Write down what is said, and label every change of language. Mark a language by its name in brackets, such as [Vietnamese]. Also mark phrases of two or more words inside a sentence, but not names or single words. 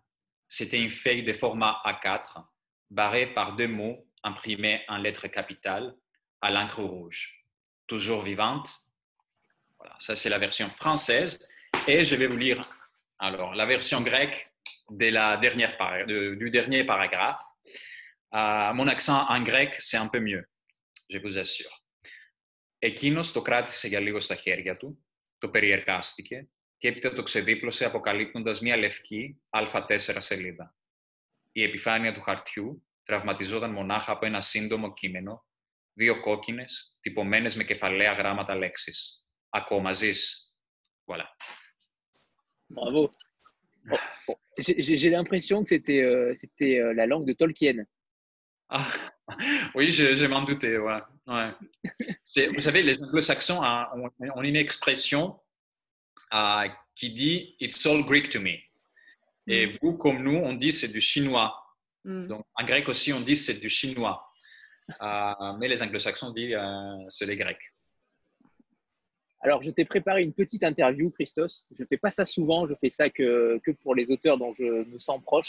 [French] C'était une feuille de format A4, barrée par 2 mots imprimés en lettres capitales à l'encre rouge. Toujours vivante. Voilà, ça c'est la version française. Et je vais vous lire alors la version grecque du dernier paragraphe. Mon accent en grec, c'est un peu mieux, je vous assure. [Greek] Εκείνος το κράτησε για λίγο στα χέρια του, το περιεργάστηκε, και έπειτα το ξεδίπλωσε αποκαλύπτοντας μια λευκή Α4 σελίδα. Η επιφάνεια του χαρτιού τραυματιζόταν μονάχα από ένα σύντομο κείμενο, 2 κόκκινες, τυπωμένες με κεφαλαία γράμματα λέξεις. Ακόμα ζεις. [French] Voilà. Bravo. J'ai l'impression que c'était la langue de Tolkien. Ah, oui, je m'en doutais. Ouais. Ouais. Vous savez, les anglo-saxons ont une expression qui dit « [English] It's all Greek to me ». [French] Et vous, comme nous, on dit c'est du chinois. Donc, en grec aussi, on dit c'est du chinois. Mais les anglo-saxons disent c'est les grecs. Alors, je t'ai préparé une petite interview, Christos. Je ne fais pas ça souvent, je fais ça que pour les auteurs dont je me sens proche.